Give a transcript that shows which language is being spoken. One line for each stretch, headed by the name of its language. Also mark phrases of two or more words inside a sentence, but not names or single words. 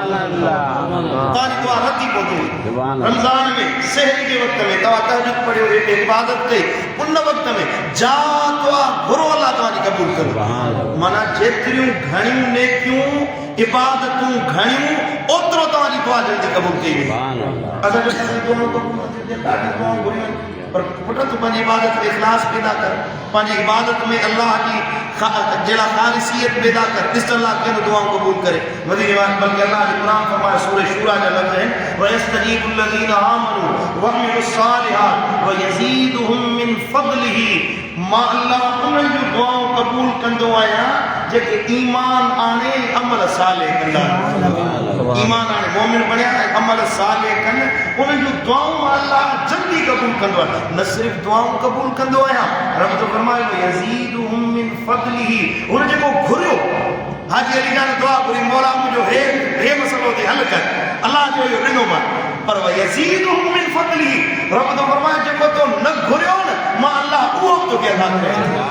Sindhi: तव्हांजी दुआ रती पहुती रमज़ान में सहरी के वक़्त में तव्हां तहज्जुद पढ़ियो इबादत कई उन वक़्त में जा दुआ घुरो अल्लाह तव्हांजी क़बूल करे माना जेतिरियूं घणियूं नेकियूं इबादतूं घणियूं ओतिरो तव्हांजी दुआ जल्दी क़बूल कई वेंदी पर पुट तूं पंहिंजी इबादत में इख़लास पैदा कर पंहिंजी इबादत में अल्लाह जी जहिड़ा ख़ालिसियत पैदा कर ॾिस अल्लाह कीअं दुआऊं क़बूल करे वधीक बल्कि अल्लाह जो क़ुरान फरमाए सूरह शूरा जा लफ़्ज़ आहिनि
Arabic: ويستجيب الذين آمنوا وعملوا الصالحات ويزيدهم من فضله
Sindhi: मां अल्लाह उन्हनि जूं दुआऊं क़बूल कंदो आहियां जेके ईमान आणे अमल सालिह कंदा ईमान आणे मोमिन बणिया ऐं अमल सालिह कनि उन्हनि जूं दुआऊं अल्लाह जल्दी क़बूल कंदो आहे न सिर्फ़ु दुआऊं क़बूल कंदो आहियां रब तो फरमायो
Arabic: يزيدهم من فضله
Sindhi: हुन जेको घुरियो हाजी अली जान दुआ घुरी मौला मुंहिंजो हे मसइलो ते हल कर अल्लाह जो इहो ॾिनो मां पर
Arabic: يزيدهم من فضله
Sindhi: रब तो फरमायो जेको तो न घुरियो न मां अल्लाह उहो तोखे अता करे